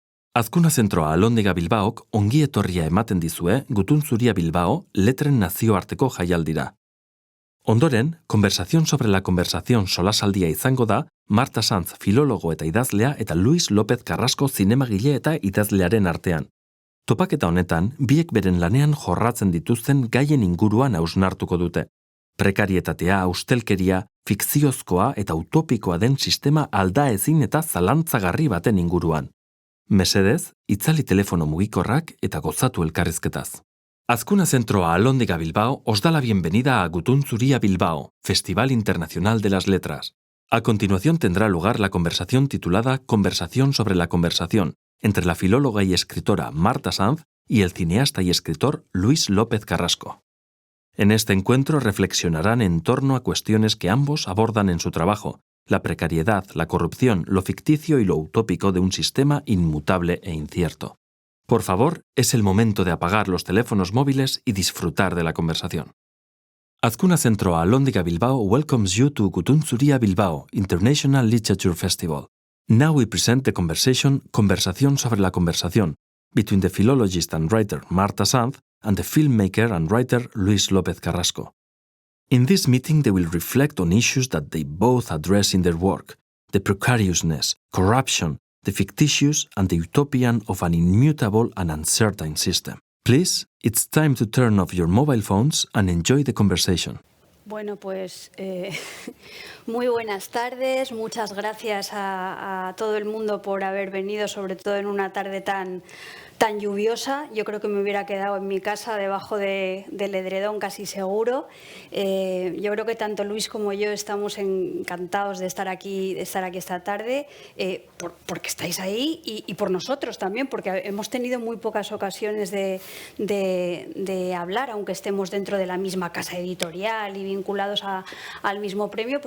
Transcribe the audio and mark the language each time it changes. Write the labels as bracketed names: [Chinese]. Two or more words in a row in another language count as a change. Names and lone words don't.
[Basque] Azkuna zentroa Alondega Bilbaok ongi etorria ematen dizue Gutun Zuria Bilbao letren nazioarteko jaialdira. Ondoren, Conversación sobre la conversación solasaldia izango da Marta Sanz filologo eta idazlea eta Luis López Carrasco zinemagile eta idazlearen artean. Topaketa honetan, biek beren lanean jorratzen dituzten gaien inguruan hausnartuko dute. Prekarietatea, ustelkeria, fikziozkoa eta utopikoa den sistema aldaezin eta zalantzagarri baten inguruan. Mesedez, itzali telefono mugikorrak eta gozatu elkarrizketaz. [Spanish] Azkuna Centroa Alondega Bilbao os da la bienvenida a Gutun Zuria Bilbao, Festival Internacional de las Letras. A continuación tendrá lugar la conversación titulada Conversación sobre la conversación entre la filóloga y escritora Marta Sanz y el cineasta y escritor Luis López Carrasco. En este encuentro reflexionarán en torno a cuestiones que ambos abordan en su trabajo: la precariedad, la corrupción, lo ficticio y lo utópico de un sistema inmutable e incierto. Por favor, es el momento de apagar los teléfonos móviles y disfrutar de la conversación. [English] Azkuna Centroa Alondega Bilbao welcomes you to Gutun Zuria Bilbao International Literature Festival. Now we present the Conversación sobre la conversación between the philologist and writer Marta Sanz and the filmmaker and writer Luis López Carrasco. In this meeting, they will reflect on issues that they both address in their work: the precariousness, corruption, the fictitious and the utopian of an immutable and uncertain system. Please, it's time to turn off your mobile phones and enjoy the conversation. [Spanish] Bueno, pues muy buenas tardes. Muchas gracias a todo el mundo por haber venido, sobre todo en una tarde tan lluviosa. Yo creo que me hubiera quedado en mi casa debajo del edredón casi seguro. Yo creo que tanto Luis como yo estamos encantados de estar aquí esta tarde, porque estáis ahí y por nosotros también, porque hemos tenido muy pocas ocasiones de hablar, aunque estemos dentro de la misma casa editorial y vinculados al mismo premio.